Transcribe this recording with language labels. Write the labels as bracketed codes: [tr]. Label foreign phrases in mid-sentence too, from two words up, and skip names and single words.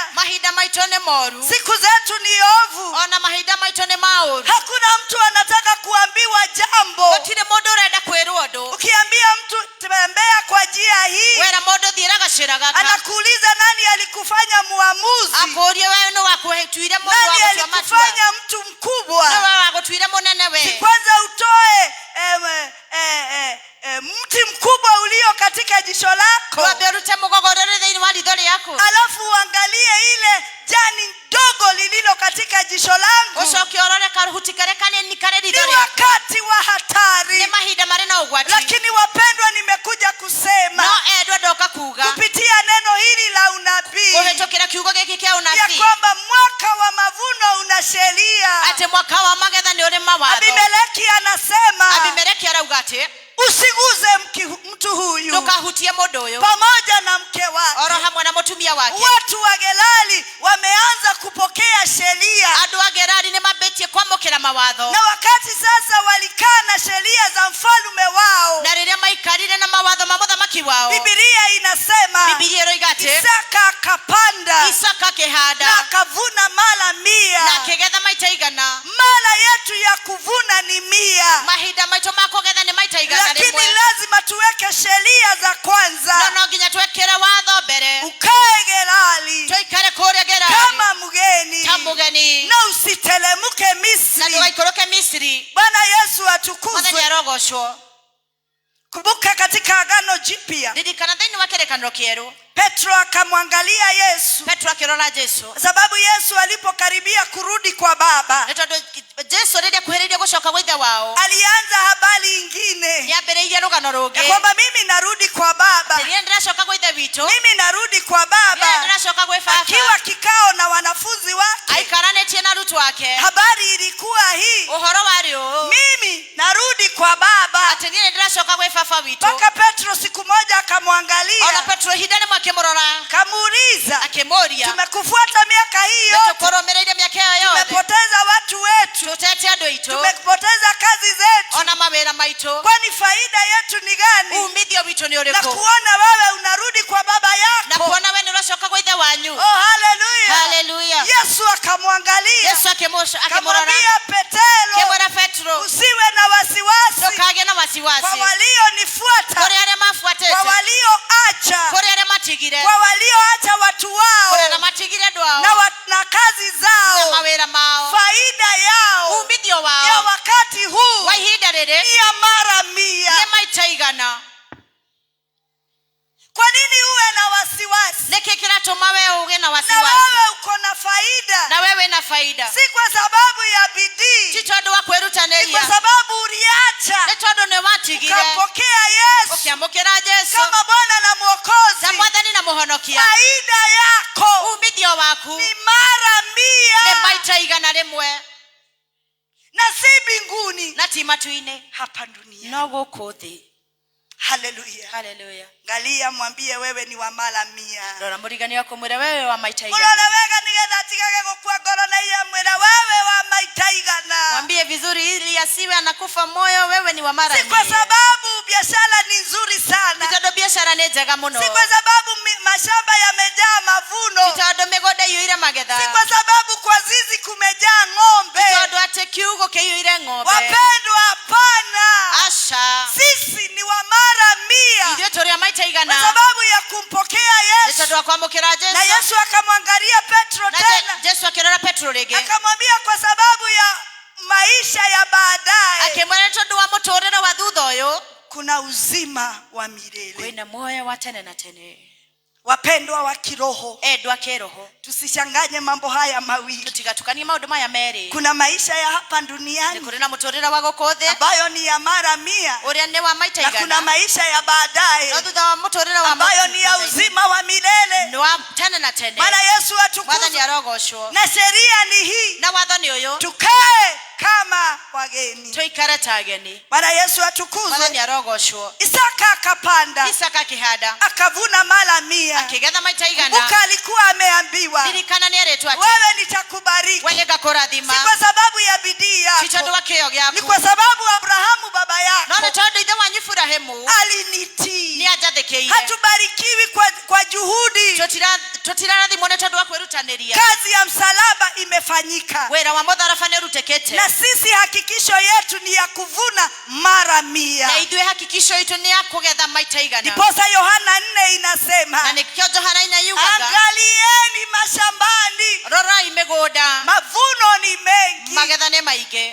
[ki] mahinda maitũ nĩ moru, [sw] siku zetu ni ovu. [ki] ona mahinda maitũ nĩ maũru. [sw] Hakuna mtu anataka kuambiwa jambo. [ki] gũtirĩ mũndũ ũrenda kwĩrwo ũndũ. [sw] Ukiambia mtu tembea kwa njia hii, [ki] wera mũndũ thiĩra gacĩra gaka, [sw] anakuuliza nani alikufanya muamuzi, [ki] akũrie wewe nĩ wakũtuire mũndũ wa nani gũtua matua, [sw] alikufanya mtu mkubwa. [ki] nĩ wewe wagũtuire mũnene [sw] Si we. kwanza utoe mti mkubwa ulio katika jisho lako, [ki] wambe ũrute mũgogoro thĩinĩ wa ritho rĩaku, [sw] alafu uangalie ile jani dogo lililo katika jisho langu. [ki] ũcoke ũrore kahuti karĩa kanini karĩ Ni ritho rĩaku. [sw] wakati wa hatari, [ki] nĩ mahinda marĩ na ũgwati. [sw] lakini wapendwa, nimekuja kusema [ki] no endwa ndoka kuga [sw] kupitia neno hili la unabii [ki] kũhĩtũkĩra kiugo gĩkĩ kĩa ya ũnabii [sw] kwamba mwaka wa mavuno una sheria. [ki] atĩ mwaka wa magetha nĩ ũrĩ mawatho. [sw] Abimeleki anasema [ki] Abimeleki arauga atĩ [sw] usiguze mtu huyu [ki] ndũkahutie mũndũ ũyũ, [sw] pamoja na mke wake. [ki] oro hamwe na mũtumia wake. [sw] Watu wa Gerari wameanza kupokea sheria, [ki] andũ a Gerari nĩ mambĩtie kwamũkĩra mawatho, [sw] na wakati sasa walikaa na sheria za mfalme wao, [ki] na rĩrĩa maikarire na mawatho ma mũthamaki wao, [sw] Biblia inasema [ki] Biblia ĩroiga atĩ [sw] Isaka akapanda [ki] Isaka na akĩhanda [sw] akavuna mara 100. [ki] na akĩgetha maita 100. [sw] Mara yetu ya kuvuna ni 100, [ki] mahinda maitũ ma kũgetha nĩ maita 100 [sw] lakini [ki] rĩmwe, [sw] lazima tuweke sheria za kwanza. [ki] no nginya twekĩre watho mbere, [sw] Ukae Gerari [ki] tũikare kũrĩa Gerari [sw] kama mgeni [ki] ta mũgeni, [sw] na usitelemuke na Misri. [ki] ndũgaikũrũke Misiri. [sw] Bwana Yesu [ki] Mwathani [sw] atukuzwe. [ki] arogocwo. [sw] Kumbuka katika Agano Jipya [ki] ririkana thĩinĩ wa kĩrĩkanĩro kĩerũ, [sw] Petro akamwangalia Yesu, [ki] Petro akĩrora Jesũ, [sw] sababu Yesu alipokaribia kurudi kwa Baba [ki] nĩ tondũ Jesũ rĩrĩa kuhĩrĩirie gũcoka gwa ithe wao, [sw] alianza habari ingine [ki] nĩambĩrĩirie rũgano ya rũngĩ, [sw] kwamba mimi narudi kwa Baba, [ki] rĩrĩa ndĩracoka gwa ithe witũ, [sw] mimi narudi kwa [ki] rĩrĩa [sw] Baba. [ki] ndĩracoka gwĩ baba, [sw] Akiwa kikao na wanafunzi wake, [ki] aikaranĩtie na arutwo ake, [sw] habari ilikuwa hii, [ki] ũhoro warĩ ũũ, [sw] mimi narudi kwa Baba [ki] atĩ atingire ndiracoka gwe baba witũ [sw] mpaka Petro siku moja [ki] ona [sw] akamwangalia [ki] Petro hindane mwakimurora [sw] kamuuliza, [ki] akimoria [sw] tumekufuata miaka hii yote, [ki] tukoromereire miaka ĩyo yothe [sw] tumepoteza watu wetu, [ki] tutete andũ aitũ [sw] tumepoteza kazi zetu, [ki] ona mawĩra maitũ [sw] kwani faida yetu ni gani [ki] umithio witũ nĩ na ũrĩkũ [sw] kuona wewe unarudi kwa baba na yako? [ki] kuona we nĩ ũracoka gwa ithe wanyu [sw] Oh, haleluya. haleluya Yesu akamwangalia [ki] Yesu akimurora [sw] akamwambia Petero, [ki] kimwĩra Petro [sw] usiwe na wasiwasi [ki] ndũkagĩe na kwa wasiwasi [sw] walionifuata, [ki] kũrĩ arĩa kwa mabuatĩte [sw] walioacha, [ki] kũrĩ arĩa matigire [sw] kwa walioacha watu [ki] kũrĩ wao arĩa matigire andũ ao [sw] na kazi na zao. [ki] mawĩra mao [sw] Faida yao [ki] umithio [sw] ya wao wakati huu [ki] wa ihinda rĩrĩ [sw] ni ya mara 100. [ki] nĩ maita igana [sw] Kwa nini uwe na wasiwasi [ki] nĩkĩ kĩratũma we ũgĩe na na wasiwasi [sw] wewe uko na faida? [ki] na wewe na faida [sw] Si kwa sababu ya bidii, [ki] ti tondũ wa [sw] ni kwa [ki] kwĩrutanĩria [sw] sababu uliacha [ki] nĩ tondũ nĩ watigire [sw] ukampokea Yesu [ki] ũkĩamũkĩra Jesu [sw] kama Bwana na [ki] ta [sw] Mwokozi. [ki] mwathani na mũhonokia [sw] Faida yako [ki] umithio waku [sw] ni mara [ki] nĩ 100 maita igana rĩmwe [sw] na si mbinguni, [ki] na ti matu-inĩ [sw] hapa duniani. [ki] no gũkũ thĩ [sw] Haleluya. haleluya Ngalia mwambie wewe ni wa mara 100. [ki] rora mũrigani waku mwĩre wewe wa maita igana Mulole wega nigetha atigage gũkua ngoro na iye mwĩra wewe wa maita igana. [sw] mwambie vizuri ili asiwe anakufa moyo wewe ni wa mara Si kwa 100 sababu biashara ni nzuri [ki] ti [sw] sana, [ki] tondũ biacara nĩ njega mũno [sw] si kwa sababu mashamba yamejaa mavuno, [ki] ti tondũ mĩgũnda ĩiyũire magetha [sw] si kwa sababu kwa zizi kumejaa [ki] ti [sw] ng'ombe. [ki] tondũ atĩ kiugũ kĩiyũire ng'ombe [sw] Wapendwa, hapana. [ki] aca [sw] Sisi ni wa mara 100 [ki] ithuĩ tũrĩ a maita [sw] kwa [ki] igana [sw] sababu ya kumpokea [ki] nĩ [sw] Yesu. [ki] tondũ wa kwamũkĩra [sw] Na [ki] Jesu [sw] Yesu akamwangalia Petro na tena [ki] Jesu akĩrora Petro rĩngĩ [sw] akamwambia, kwa sababu ya maisha ya baadaye [ki] akĩmwĩra tondũ wa mũtũũrĩre wa thutha ũyũ [sw] kuna uzima wa milele. [ki] kwĩna muoyo wa tene na tene [sw] Wapendwa wa kiroho, [ki] endwa kĩroho [sw] tusichanganye mambo haya mawili. [ki] tũtigatukanie maũndũ maya merĩ [sw] Kuna maisha ya hapa [ki] nĩ [sw] duniani [ki] kũrĩ na mũtũũrĩre wa gũkũ thĩ [sw] ambayo ni ya mara 100 [ki] ũrĩa nĩ wa maita [sw] na kuna [ki] igana [sw] maisha ya baadaye [ki] no thutha wa mũtũũrĩre wa [sw] ambayo ni ya uzima wa milele. [ki] nĩ wa tene na tene [sw] Bwana Yesu [ki] mwathani [sw] atukuzwe. [ki] arogocwo [sw] Na sheria ni hii, [ki] na watho nĩ ũyũ [sw] tukae kama wageni. [ki] tũikare ta ageni [sw] Bwana Yesu [ki] mwathani [sw] atukuzwe. [ki] arogocwo [sw] Isaka akapanda [ki] Isaka akĩhanda [sw] akavuna mara 100. [ki] akĩgetha maita igana [sw] Kumbuka alikuwa ameambiwa, [ki] ririkana nĩ erĩtwo atĩ [sw] wewe nitakubariki. [ki] we nĩngakũrathima [sw] Si kwa sababu ya bidii [ki] ti tondũ [sw] yako, [ki] wa kĩyo [sw] ni [ki] gĩaku [sw] kwa sababu Abrahamu baba [ki] no nĩ [sw] yako [ki] tondũ ithe wanyu Iburahĩmu [sw] alinitii. [ki] nĩ anjathĩkĩire [sw] Hatubarikiwi kwa juhudi. [ki] tũtirarathimwo nĩ tondũ wa kwĩrutanĩria [sw] Kazi ya msalaba imefanyika, [ki] wĩra wa mũtharaba nĩ ũrutĩkĩte [sw] na sisi hakikisho yetu ni ya kuvuna mara na 100. [ki] ithuĩ hakikisho itũ nĩ ya kũgetha maita igana [sw] Ndiposa Yohana 4 na inasema, [ki] nĩkĩo Johana yugaga [sw] angalieni mashambani, [ki] rorai mĩgũnda [sw] mavuno ni mengi. [ki] magetha nĩ maingĩ